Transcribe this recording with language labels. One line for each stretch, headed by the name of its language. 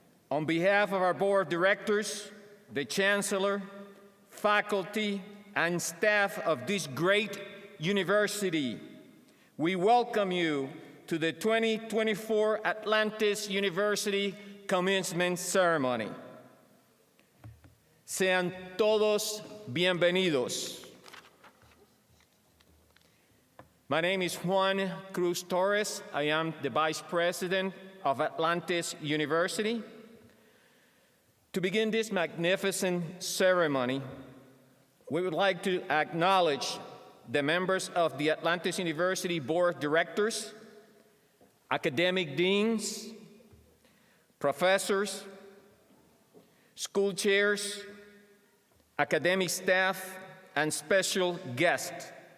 English: On behalf of our board of directors, the chancellor, faculty, and staff of this great university, we welcome you to the 2024 Atlantis University Commencement Ceremony.
Spanish: Sean todos bienvenidos.
English: My name is Juan Cruz Torres. I am the Vice President of Atlantis University. To begin this magnificent ceremony, we would like to acknowledge the members of the Atlantis University Board of Directors, academic deans, professors, school chairs, academic staff, and special guests.